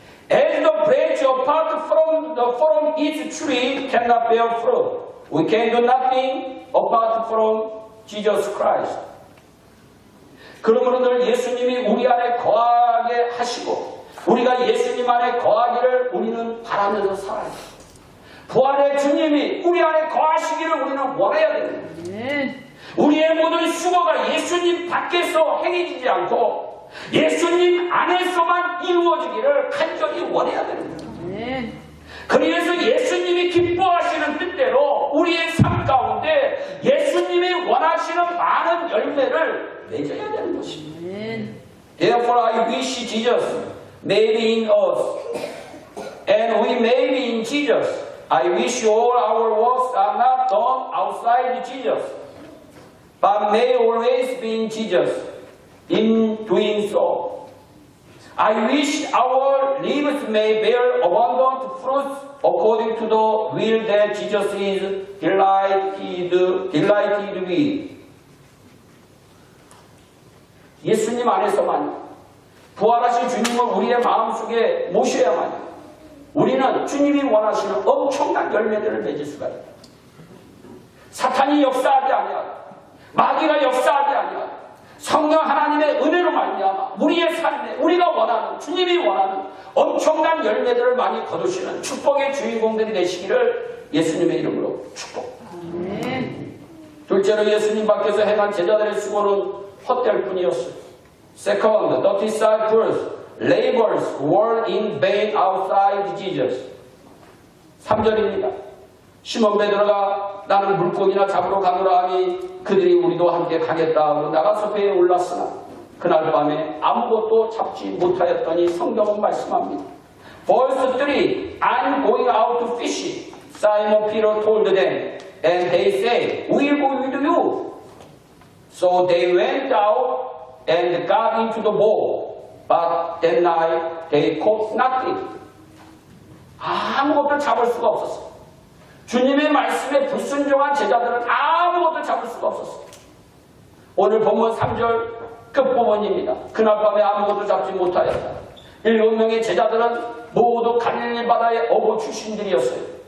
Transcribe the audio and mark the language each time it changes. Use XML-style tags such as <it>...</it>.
<en>As the branch apart from its tree cannot bear fruit, we can do nothing apart from Jesus Christ.</en> <ko>그러므로 늘 예수님이 우리 안에 거하게 하시고 우리가 예수님 안에 거하기를 우리는 바라면서 살아야 돼요. 부활의 주님이 우리 안에 거하시기를 우리는 원해야 됩니다. 우리의 모든 수고가 예수님 밖에서 행해지지 않고 예수님 안에서만 이루어지기를 간절히 원해야 됩니다. 그래서 예수님이 기뻐하시는 뜻대로 우리의 삶 가운데 예수님이 원하시는 많은 열매를 맺어야 되는 것입니다.</ko> <en>Therefore I wish Jesus may be in us and we may be in Jesus. I wish all our works are not done outside Jesus, but may always be in Jesus in doing so. I wish our lives may bear abundant fruits according to the will that Jesus is delighted with.</en> <ko>예수님 안에서만 부활하신 주님을 우리의 마음속에 모셔야만 우리는 주님이 원하시는 엄청난 열매들을 맺을 수가 있다. 사탄이 역사하지 아니하고 마귀가 역사하지 아니하고 성령 하나님의 은혜로 말미암아 우리의 삶에 우리가 원하는 주님이 원하는 엄청난 열매들을 많이 거두시는 축복의 주인공들이 되시기를 예수님의 이름으로 축복합니다. 둘째로 예수님 밖에서 행한 제자들의 수고는 헛될 뿐이었어요.</ko> <en>Second, the disciples' labors were in vain outside Jesus.</en> <ko>3절입니다. 시몬 베드로가 나는 물고기나 잡으러 가노라 하니 그들이 우리도 함께 가겠다 하고 나가서 배에 올랐으나 그날 밤에 아무것도 잡지 못하였더니 성경은 말씀합니다.</ko> <en>Verse 3, I'm going out to fish. Simon Peter told them, and they said, we'll go with you. So they went out and got into the boat, but that night they caught nothing.</en> <ko>아무것도 잡을 수가 없었어. 주님의 말씀에 불순종한 제자들은 아무것도 잡을 수가 없었어. 오늘 본문 3절 끝부분입니다. 그날 밤에 아무것도 잡지 못하였다. 7명의 제자들은 모두 갈릴리 바다의 어부 출신들이었어요.</ko>